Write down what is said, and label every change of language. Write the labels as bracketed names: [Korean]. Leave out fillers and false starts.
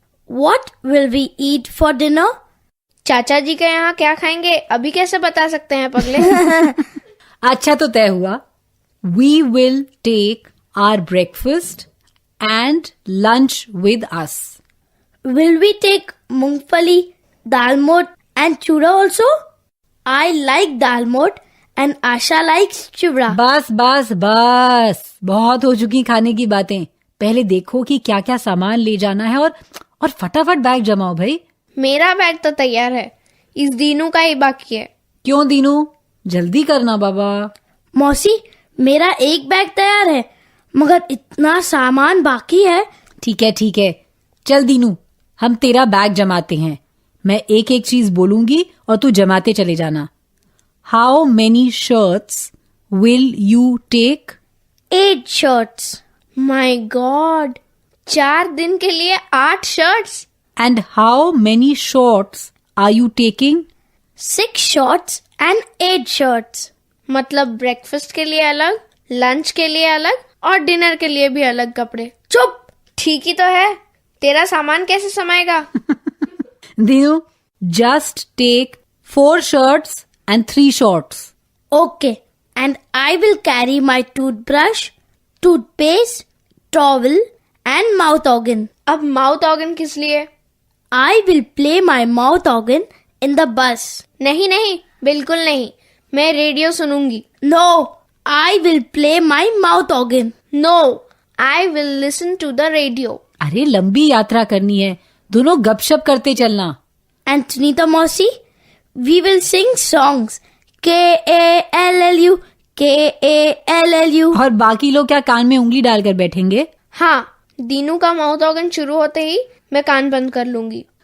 [English] What will we eat for dinner? [Hindi] चाचा जी के यहाँ क्या खाएंगे अभी कैसे बता सकते हैं पगले? अच्छा, तो तय हुआ। [English] We will take our breakfast and lunch with us। Will we take moongphali, dalmoth and chura also? I like dalmoth and Asha likes chura. [Hindi] बस बस बस, बहुत हो चुकी खाने की बातें। पहले देखो कि क्या क्या सामान ले जाना है और फटाफट बैग जमाओ भाई। मेरा बैग तो तैयार है, इस दीनू का ही बाकी है। क्यों दीनू, जल्दी करना बाबा। मौसी, मेरा एक बैग तैयार है मगर इतना सामान बाकी है। ठीक है, चल दीनू, हम तेरा बैग जमाते हैं। मैं एक एक चीज बोलूंगी और तू जमाते चले जाना। [English] How many shirts will you take? 8 shirts. My God! [Hindi] 4 दिन के लिए 8 shirts. [English] And how many shorts are you taking? 6 shorts and 8 shirts. [Hindi] मतलब ब्रेकफास्ट के लिए अलग, लंच के लिए अलग और डिनर के लिए भी अलग कपड़े. चुप. ठीक ही तो है. तेरा सामान कैसे समाएगा? [English] Dinu, just take 4 shirts and 3 shorts. Okay. And I will carry my toothbrush, toothpaste, towel and mouth organ. [Hindi] अब mouth organ किस लिए? [English] I will play my mouth organ in the bus. [Hindi] नहीं नहीं, बिल्कुल नहीं. मैं radio सुनूंगी. [English] No, I will play my mouth organ. No, I will listen to the radio. [Hindi] अरे लंबी यात्रा करनी है, दोनों गपशप करते चलना. [English] And Sunita Mausi, we will sing songs. K-A-L-L-U, K-A-L-L-U. [Hindi] और बाकी लोग क्या कान में उंगली डालकर बैठेंगे? हाँ, दीनू का माउथ ऑर्गन शुरू होते ही मैं कान बंद कर लूंगी.